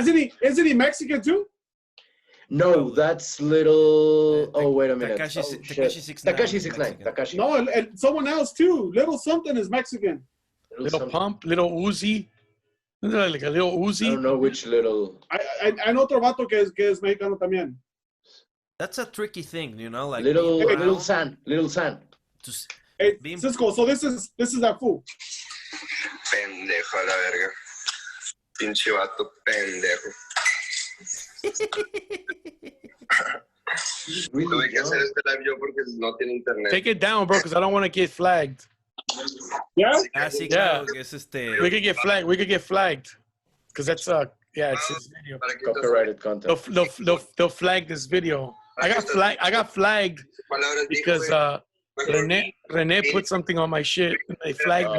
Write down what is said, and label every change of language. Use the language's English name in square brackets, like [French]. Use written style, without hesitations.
[English] Isn't he Mexican too? No, that's little. Oh, wait a minute. Takashi 6ix9ine. Takashi 6ix9ine. Takashi. No, and someone else too. Little something is Mexican. Little Pump, Little Uzi. Like a Little Uzi. I don't know which little. I know [Spanish] otro vato que es mexicano también. [English] That's a tricky thing, like Little San. Hey, Cisco, so this is that fool. [Spanish] Pendejo a la verga. Pinche vato pendejo. Tuve que hacer este live yo porque no tiene internet. [English] Take it down, bro, because I don't want to get flagged. Yeah? [Spanish] Sí, [English] Yeah. [Spanish] claro, que es [English] We could get flagged. Because that's it's his video. Copyrighted content. They'll flag this video. I got flagged because Rene put something on my shit and they flagged me.